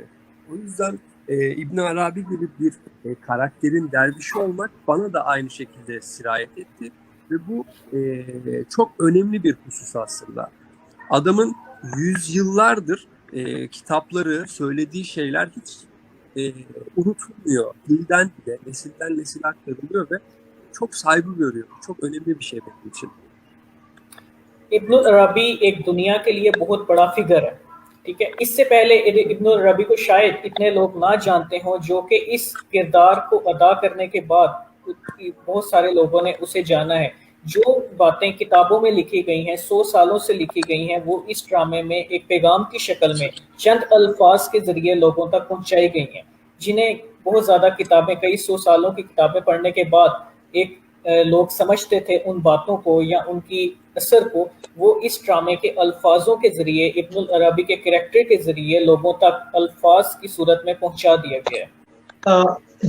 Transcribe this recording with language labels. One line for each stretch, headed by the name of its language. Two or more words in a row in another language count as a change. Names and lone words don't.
Turkish: O yüzden İbn Arabi gibi bir karakterin dervişi olmak bana da aynı şekilde sirayet etti ve bu çok önemli bir husus aslında. Adamın yüzyıllardır kitapları, söylediği şeyler hiç unutulmuyor. Dilden dile, nesilden nesile aktarılıyor ve çok saygı görüyor. Çok önemli bir şey benim için.
Urdu: ابن العربی ایک دنیا کے لیے بہت بڑا فگر ہے، ٹھیک ہے. اس سے پہلے ابن العربی کو شاید اتنے لوگ نہ جانتے ہوں، جو کہ اس کردار کو ادا کرنے کے بعد بہت سارے لوگوں نے اسے جانا ہے. جو باتیں کتابوں میں لکھی گئی ہیں، 100 سالوں سے لکھی گئی ہیں، وہ اس ڈرامے میں ایک پیغام کی شکل میں چند الفاظ کے ذریعے لوگوں تک پہنچائی گئی ہیں، جنہیں بہت زیادہ کتابیں، کئی 100 سالوں کی کتابیں پڑھنے کے بعد ایک لوگ سمجھتے تھے ان باتوں کو یا ان کی اثر کو، وہ اس ڈرامے کے الفاظوں کے ذریعے، ابن العربی کے کریکٹر کے ذریعے لوگوں تک الفاظ کی صورت میں پہنچا دیا گیا ہے.